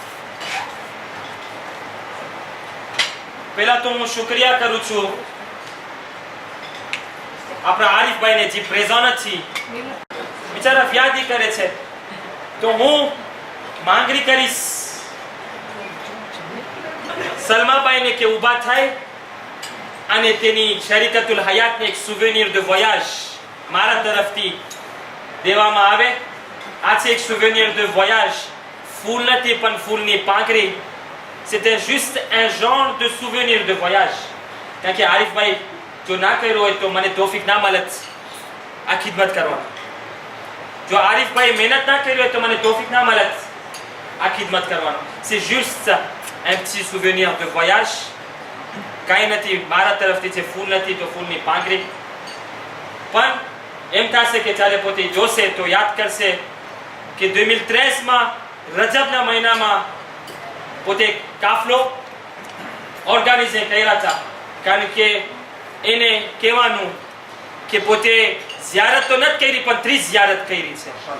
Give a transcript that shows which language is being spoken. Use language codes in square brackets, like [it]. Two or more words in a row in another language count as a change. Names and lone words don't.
[gu] પહેલા તો હું શુક્રિયા કરું છું આપણા આરીફભાઈને જે પ્રેઝન્ટ નથી બિચારા ફિયાદી કરે છે તો હું માંગણી કરીશ સલમાબાઈને કે ઊભા થાય અને તેની શરીકતુલ હયાતને એક સુવેનિર [fr] de voyage [gu] મારા તરફથી દેવામાં આવે આ છે એક સુવેનિર [fr] de voyage [gu] ફૂલ નથી પણ ફૂલની પાંખડી [fr] c'était juste un genre de souvenir de voyage [gu] કારણ કે આરીફભાઈ જો ના કર્યો હોય તો મને તોફીક ના મળત આ ખિદમત કરવાની જો આરીફભાઈ મહેનત ના કરી હોય તો મને તોફીક ના મળત આ ખિદમત કરવાનો [fr] c'est juste un petit souvenir de voyage [gu] કાંઈ નથી મારા તરફથી છે ફૂલ નથી તો ફૂલની પાંખડી પણ એમ થશે કે ચાલે પોતે જોશે તો યાદ કરશે કે 2013 માં રજબના મહિનામાં પોતે કાફલો ઓર્ગેનાઇઝ કર્યા હતા કારણ કે એને કહેવાનું કે પોતે ઝિયારત તો નથી કરી પણ 30 ઝિયારત કરી છે